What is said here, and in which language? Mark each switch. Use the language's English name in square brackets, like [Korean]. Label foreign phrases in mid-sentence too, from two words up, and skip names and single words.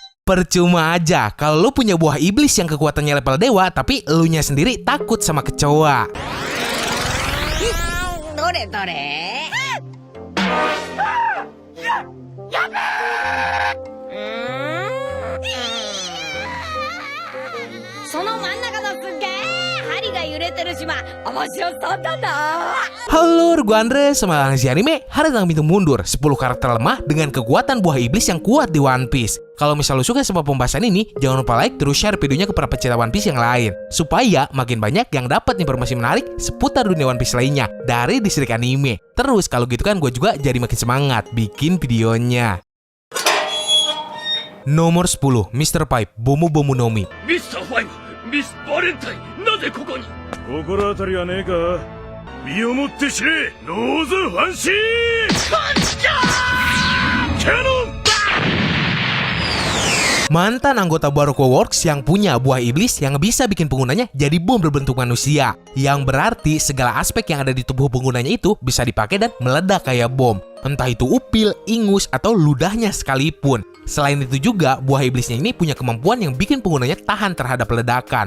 [Indonesian] Percuma aja kalau lu punya buah iblis yang kekuatannya level dewa, tapi elunya sendiri takut sama kecoa. [Japanese] どれどれ. その真ん中のすっげー針が揺れてる島面白そうだな。 [Indonesian] Halo, gue Andre, semangat si anime. Hari tentang pintu mundur 10 karakter lemah dengan kekuatan buah iblis yang kuat di One Piece. Kalau misal lu suka sama pembahasan ini, jangan lupa like terus share videonya ke para pecinta One Piece yang lain, supaya makin banyak yang dapat informasi menarik seputar dunia One Piece lainnya dari distrik anime. Terus kalau gitu kan gue juga jadi makin semangat bikin videonya. Nomor 10, Mr. Pipe, Bomu Bomu no Mi. Mr. 5、 [Japanese] ミス・バレンタイン、なぜここに？心当たりはねえか？身をもって知れ、ノーズファンシー！キャノン！ [Indonesian] Mantan anggota Baroque Works yang punya buah iblis yang bisa bikin penggunanya jadi bom berbentuk manusia. Yang berarti segala aspek yang ada di tubuh penggunanya itu bisa dipakai dan meledak kayak bom. Entah itu upil, ingus, atau ludahnya sekalipun. Selain itu juga, buah iblisnya ini punya kemampuan yang bikin penggunanya tahan terhadap ledakan.